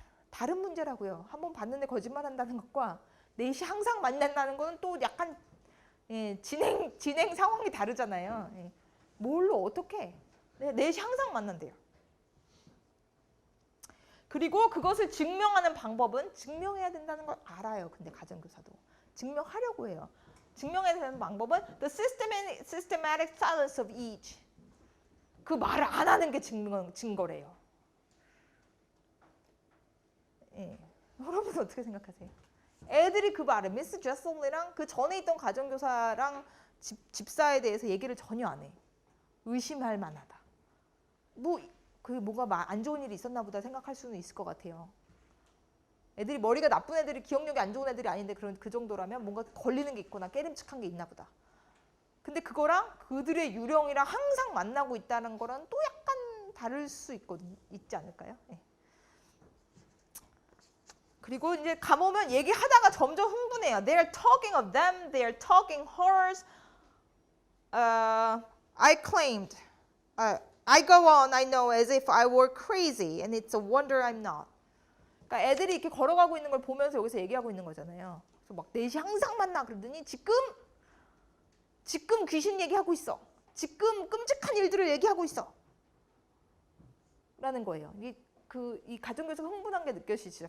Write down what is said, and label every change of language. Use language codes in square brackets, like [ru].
[ko] 다른 문제라고요. 한번 봤는데 거짓말한다는 것과 넷이 항상 만난다는 거는 또 약간 진행 상황이 다르잖아요. 뭘로 어떻게? 넷이 항상 만난대요. 그리고 그것을 증명하는 방법은 증명해야 된다는 걸 알아요. 근데 가정교사도 증명하려고 해요. 증명해야 되는 방법은 [en] the systematic silence of each. [ko] 그 말을 안 하는 게 증거래요. 여러분 어떻게 생각하세요? 애들이 그 말을 미스 제슬리랑 그 전에 있던 가정교사랑 집사에 대해서 얘기를 전혀 안 해. 의심할 만하다. 뭔가 안 좋은 일이 있었나 보다 생각할 수는 있을 것 같아요. 애들이 머리가 나쁜 애들이 기억력이 안 좋은 애들이 아닌데 그 정도라면 뭔가 걸리는 게 있거나 깨름칙한 게 있나 보다. 근데 그거랑 그들의 유령이랑 항상 만나고 있다는 거랑 또 약간 다를 수 있지 않을까요? 그리고 이제 가보면 얘기하다가 점점 흥분해요. [en] They are talking of them, they are talking horrors. I claimed. I go on, I know, as if I were crazy, and it's a wonder I'm not. [ko] 그러니까 애들이 이렇게 걸어가고 있는 걸 보면서 여기서 얘기하고 있는 거잖아요. 그래서 막 4시 항상 만나 그러더니 지금 귀신 얘기하고 있어. 지금 끔찍한 일들을 얘기하고 있어. 라는 거예요. 이 가정교사가 흥분한 게 느껴지시죠?